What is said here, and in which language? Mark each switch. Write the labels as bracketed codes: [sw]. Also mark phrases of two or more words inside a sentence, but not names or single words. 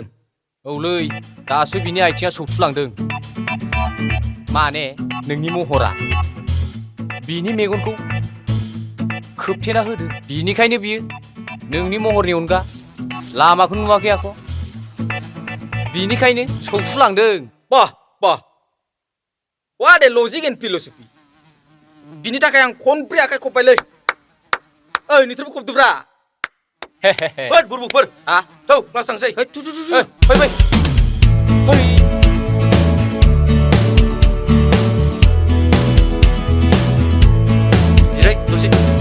[brx] औलै, दासो बिनि आथिङा सौथुलांदों। माने नोंनि महरा बिनि मेगनखौ खोबथेना होदो। बिनिखायनो बियो नोंनि महरनि अनगा लामाखौ नुवाखै आख'। बिनिखायनो सौथुलांदों। बाह। [en] What a logic and philosophy. [brx] बिनि थाखाय आं खनब्रै आखाइ खब्बायलै। ओइ नोंसोरबो खबदोब्रा। बुरबुकफोर थौ क्लास थांसै। फै। जिराय दसे।